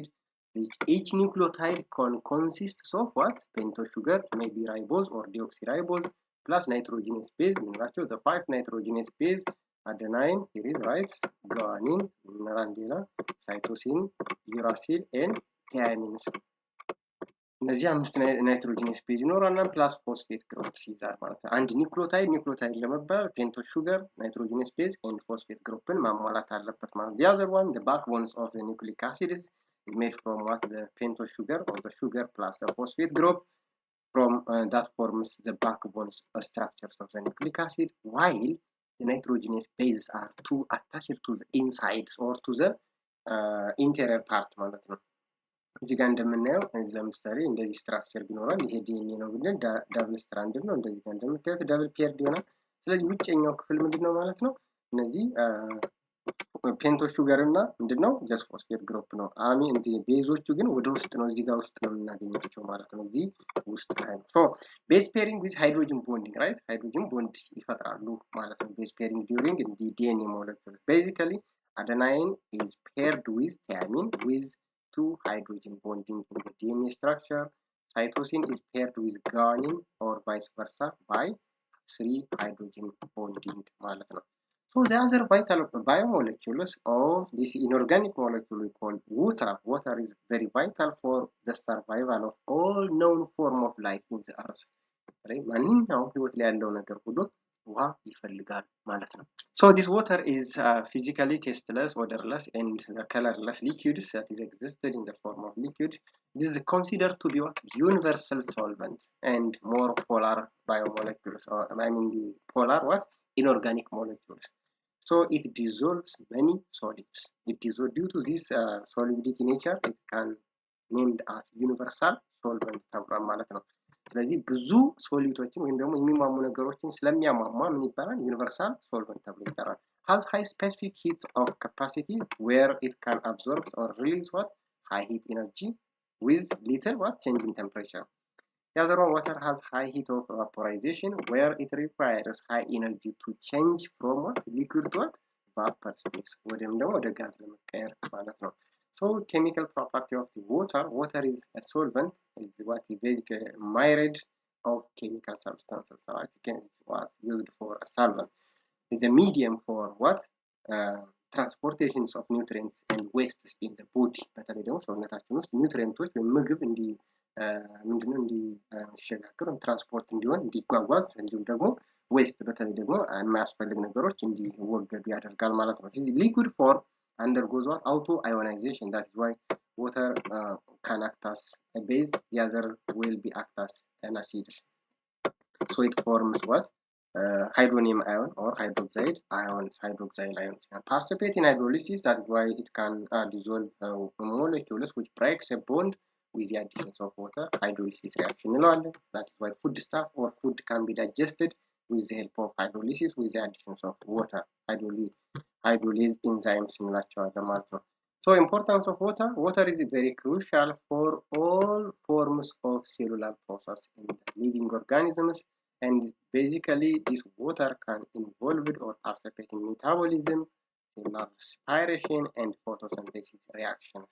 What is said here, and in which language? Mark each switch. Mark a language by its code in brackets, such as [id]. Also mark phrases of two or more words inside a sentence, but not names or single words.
[en] Each nucleotide consists of what? Pentose sugar, maybe ribose or deoxyribose, plus nitrogenous base. The 5 nitrogenous base, adenine, here is right, guanine, cytosine, uracil, and thymines. [am] እነዚህ 5 [en] nitrogenous base [am] ይኖራልና [en] plus phosphate groups [am] ይዛል ማለት ነው። አንድ ኒውክሊዮታይድ ለመባል [en] pentose sugar nitrogenous base and phosphate group [am] ማሟላት አለበት ማለት ነው። [en] the other one, the backbones of the nucleic acids is made from what? The pentose sugar or the sugar plus the phosphate group from that forms the backbones structures of the nucleic acid, while the nitrogenous bases are attached to the insides or to the interior part [am] ማለት ነው። እዚህ ጋር እንደምናየው ለምሳሌ እንደዚህ ስትራክቸር ቢኖራል ይሄ ዲኤንኤ ነው ብለን ዳብል ስትራንድ ነው። እንደዚህ ጋር እንደምታዩት ዳብል ፔርድ ይሆናል። ስለዚህ ውጭኛው ክፍል ምንድነው ማለት ነው? እነዚህ [en] pento sugar [am] እና ምንድነው [en] just phosphate group [am] ነው። ቤዞቹ ግን ወደ ውስጥ ነው፣ እዚህ ጋር ውስጥ ነው የምናገኛቸው ማለት ነው። እዚህ ውስጥ ላይ ነው። [en] so base pairing with hydrogen bonding right፣ hydrogen bond [am] ይፈጥራሉ ማለት ነው። [en] base pairing during DNA molecule basically adenine is paired with thymine with 2 hydrogen bonding in the DNA structure. Cytosine is paired with guanine or vice versa by 3 hydrogen bonding [am] ማለት ነው። [en] So the other vital biomolecules of this inorganic molecule we call water. Water is very vital for the survival of all known form of life in the earth. [am] ማንኛውም ህይወት ላይ ያለው ነገር ሁሉ ውሃ ይፈልጋል ማለት ነው። [en] So this water is physically tasteless, odorless and colorless liquids that is existed in the form of liquid. This is considered to be what universal solvent and more polar biomolecules, or I mean the polar what inorganic molecules. So it dissolves many solids. It dissolves due to this solidity nature. It can named as universal solvent [am] ተብሏል ማለት ነው። ስለዚህ ብዙ ሶሊዶችን ወይም ደግሞ የሚሟሙ ነገሮችን ስለሚያሟሟ ምን ይባላል? [en] universal solvent [am] ተብሎ ይጠራል። [en] has high specific heat of capacity where it can absorb or release what high heat energy with little what change in temperature. The other one, water has high heat of vaporization where it requires high energy to change from what liquid to what vapor states [am] ወይም ደግሞ ወደ ጋዝ ለመቀየር ማለት ነው። [en] So chemical property of the water is a solvent, is what is basically myriad of chemical substances, right? It's what used for a solvent. Is a medium for what transportations of nutrients and wastes in the body. [am] በተለይ ደግሞ ሰውነታችን ውስጥ ኒውትሪየንቶች ወይም ምግብ ምንድነው እንዲሸጋገር ትራንስፖርት እንዲሆን እንዲጓጓዝ፣ እንዲሁም ደግሞ ዌስት በተለይ ደግሞ የማያስፈልግ ነገሮች እንዲወገዱ ያደርጋል ማለት ነው። ስለዚህ [en] liquid form undergoes what auto ionization. That is why water can act as a base, the other will be act as an acid. So it forms what hydronium ion or hydroxide ions, hydroxyl ions can participate in hydrolysis. That is why it can dissolve molecules which breaks a bond with the addition of water. Hydrolysis reaction. That is why food stuff or food can be digested with the help of hydrolysis with the addition of water. Hydrolase enzymes [am] እንላቸዋለን ማለት ነው። [en] So importance of water. Water is very crucial for all forms of cellular process in living organisms, and basically this water can involve or participate in metabolism, cellular respiration and photosynthesis reactions.